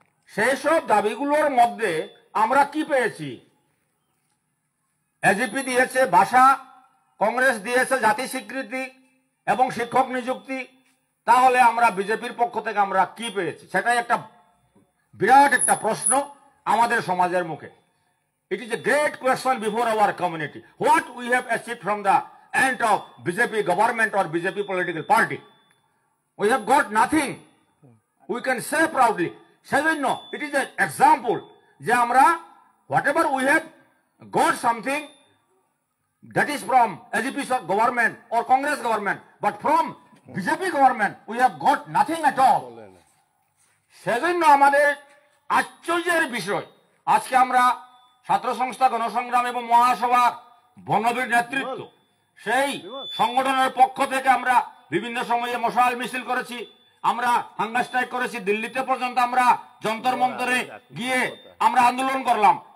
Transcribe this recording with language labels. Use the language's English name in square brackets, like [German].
[Bangla] সেই সব দাবিগুলোর মধ্যে আমরা কি পেয়েছি? এজিপি দিয়েছে ভাষা, কংগ্রেস দিয়েছে জাতি স্বীকৃতি এবং শিক্ষক নিযুক্তি। তাহলে আমরা বিজেপির পক্ষ থেকে আমরা কি পেয়েছি? সেটাই একটা বিরাট একটা প্রশ্ন আমাদের সমাজের মুখে। [English] It is a great question before our community. What we have achieved from the end of BJP government or BJP political party? We have got nothing. We can say proudly. সেজন্য it is an example [Bangla] যে আমরা [English] whatever we have got something that is from AGP government or Congress government, but from BJP government we have got nothing at all. [Bangla] সেজন্য আমাদের আশ্চর্যের বিষয়, আজকে আমরা ছাত্র সংস্থা গণসংগ্রাম এবং মহাসভা বনবীর নেতৃত্ব, সেই সংগঠনের পক্ষ থেকে আমরা বিভিন্ন সময়ে মশাল মিছিল করেছি, আমরা হাঙ্গার স্ট্রাইক করেছি, দিল্লিতে পর্যন্ত আমরা যন্তর মন্তরে গিয়ে আমরা আন্দোলন করলাম।